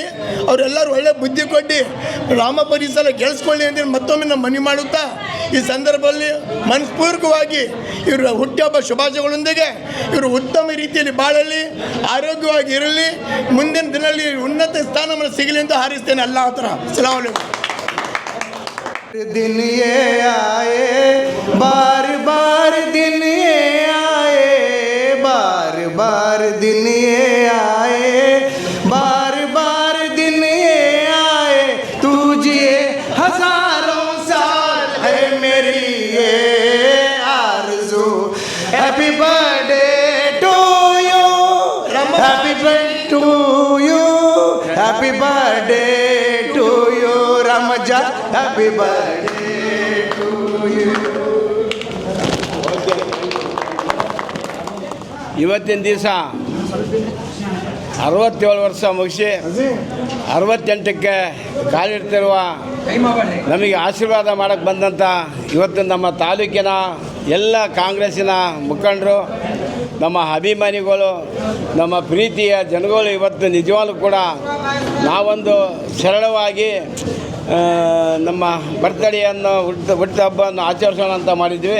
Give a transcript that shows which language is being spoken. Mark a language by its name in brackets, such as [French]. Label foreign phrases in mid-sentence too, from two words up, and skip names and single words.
[Kannada] ಅವರೆಲ್ಲರೂ ಒಳ್ಳೆ ಬುದ್ಧಿ ಕೊಟ್ಟು ರಾಮಪ್ಪ ಈ ಸಲ ಗೆಲ್ಲಿಸ್ಕೊಳ್ಳಿ ಅಂತೇಳಿ ಮತ್ತೊಮ್ಮೆ ನಾವು ಮನವಿ ಮಾಡುತ್ತಾ, ಈ ಸಂದರ್ಭದಲ್ಲಿ ಮನಸ್ಪೂರ್ವಕವಾಗಿ ಇವರ ಹುಟ್ಟುಹಬ್ಬ ಶುಭಾಶಯಗಳೊಂದಿಗೆ ಇವರು ಉತ್ತಮ ರೀತಿಯಲ್ಲಿ ಬಾಳಲಿ, ಆರೋಗ್ಯವಾಗಿ ಇರಲಿ, ಮುಂದಿನ ದಿನದಲ್ಲಿ ಉನ್ನತ ಸ್ಥಾನಮಾನ ಸಿಗಲಿ ಅಂತ ಹಾರೈಸ್ತೇನೆ. ಅಲ್ಲಾಹ್ ಹತ್ರ [Arabic] سلام عليكم. [Hindi] दिन ये आए, बार बार दिन ये आए, बार बार दिन ये आए, बार बार दिन ये आए, तू जिए हजारों साल है मेरी ये आरज़ू. [English] Happy birthday to you, happy birthday to you, happy birthday to you रमजा, happy birthday to you. [Kannada] ಇವತ್ತಿನ ದಿವಸ 67 ವರ್ಷ ಮುಗಿಸಿ 68ಕ್ಕೆ ಕಾಲಿಡ್ತಿರುವ ನಮಗೆ ಆಶೀರ್ವಾದ ಮಾಡೋಕ್ಕೆ ಬಂದಂಥ ಇವತ್ತು ನಮ್ಮ ತಾಲೂಕಿನ ಎಲ್ಲ ಕಾಂಗ್ರೆಸ್ಸಿನ ಮುಖಂಡರು, ನಮ್ಮ ಅಭಿಮಾನಿಗಳು, ನಮ್ಮ ಪ್ರೀತಿಯ ಜನಗಳು ಇವತ್ತು ನಿಜವಾಗ್ಲೂ ಕೂಡ ನಾವೊಂದು ಸರಳವಾಗಿ ನಮ್ಮ ಬರ್ತಡೆಯನ್ನು ಹುಟ್ಟು ಹಬ್ಬವನ್ನು ಆಚರಿಸೋಣ ಅಂತ ಮಾಡಿದ್ವಿ.